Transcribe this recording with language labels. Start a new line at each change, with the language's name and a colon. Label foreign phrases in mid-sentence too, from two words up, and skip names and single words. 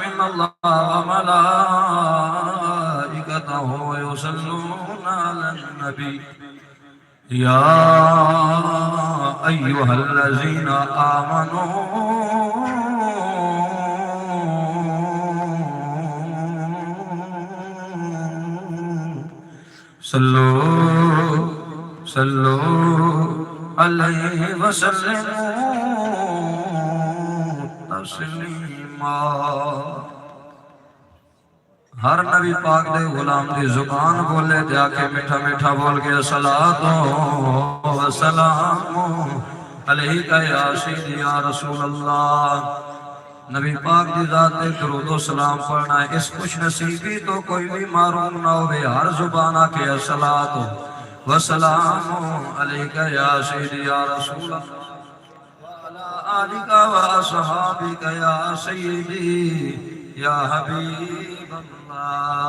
Arabic: إن الله وملائكته يصلون على النبي يا أيها الذين آمنوا صلوا علیہ وسلموا تسلیما.
Punjabi: ہر نبی پاک دے غلام دی زبان بولے تے آکے میٹھا میٹھا بول کے
Arabic: صلاۃ و سلام علیک یا سیدی یا رسول اللہ.
Punjabi: نبی پاک دی ذات دے درود و سلام پڑھنا ہے. اس خوش نصیبی تو کوئی بھی معروم نہ ہوئے. ہر زبان آکے
Arabic: صلاۃ وسلام علیک یا سیدی یا رسول اللہ وعلی آلک و اصحابک یا سیدی یا حبیب اللہ.